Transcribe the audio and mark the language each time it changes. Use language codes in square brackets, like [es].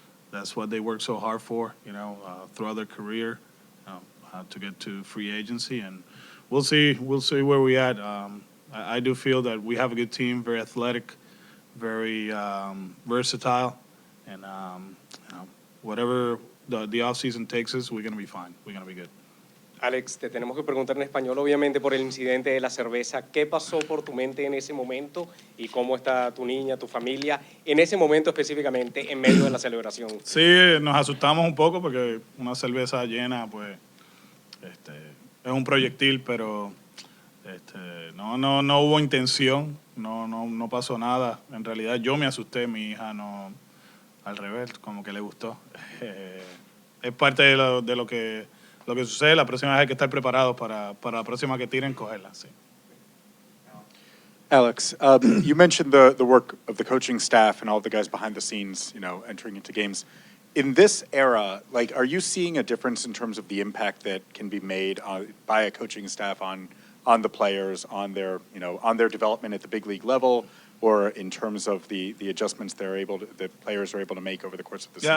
[en] That's what they work so hard for, throughout their career, to get to free agency. And we'll see where we at. I do feel that we have a good team, very athletic, very versatile, and whatever the offseason takes us, we're going to be fine. We're going to be good. [es] Alex, te tenemos que preguntar en español, obviamente, por el incidente de la cerveza. ¿Qué pasó por tu mente en ese momento y cómo está tu niña, tu familia, en ese momento específicamente, en medio de la celebración? Sí, nos asustamos un poco porque una cerveza llena, pues, es un proyectil, pero no hubo intención, no pasó nada. En realidad yo me asusté, mi hija no, al revés, como que le gustó. Es parte de lo que sucede. La próxima vez hay que estar preparados para la próxima que tiren, cogerla, sí. [en] Alex, you mentioned the work of the coaching staff and all the guys behind the scenes, entering into games. In this era, are you seeing a difference in terms of the impact that can be made by a coaching staff on the players, on their development at the big league level, or in terms of the adjustments the players are able to make over the course of the season?